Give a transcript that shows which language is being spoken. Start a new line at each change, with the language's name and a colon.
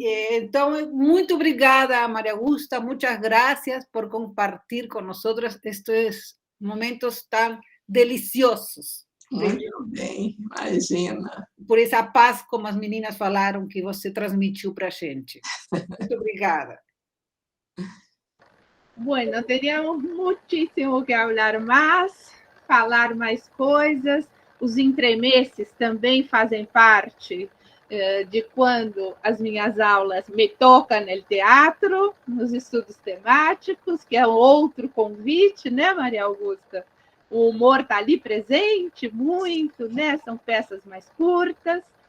Portuguese: Então, muito obrigada, Maria Augusta.
Spanish: Muchas gracias por compartir con nosotros
Portuguese: estes momentos tão deliciosos. Muito bem, imagina. Por essa paz, como as meninas falaram, que você transmitiu para a gente. Muito obrigada.
Spanish: Bueno, teríamos muchísimo que hablar más,
Portuguese: falar mais coisas. Os entremeses também fazem parte de quando as minhas aulas me tocam no teatro, nos estudos temáticos, que é outro convite, né, Maria Augusta? O humor está ali presente muito, né? São peças mais curtas.